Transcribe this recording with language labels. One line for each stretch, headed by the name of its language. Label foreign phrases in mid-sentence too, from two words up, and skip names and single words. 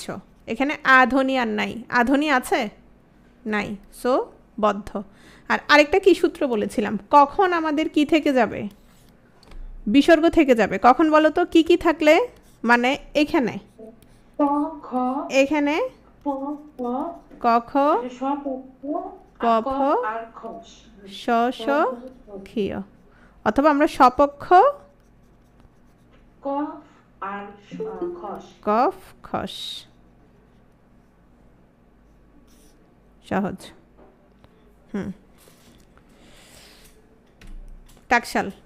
Bangla: এখানে আধ্বনি আর নাই। আধ্বনি আছে? নাই, সো বদ্ধ। আর আরেকটা কি সূত্র বলেছিলাম, কখন আমাদের কি থেকে যাবে? বিসর্গ থেকে যাবে। কখন বলো তো? কি কি থাকলে? মানে এখানে, ক খ এখানে প প ক খ স প প প ফ আর খ স স ক্ষীয়, অথবা আমরা সপক্ষ ক আর খস। কফ খস। সহজ। টাকশাল,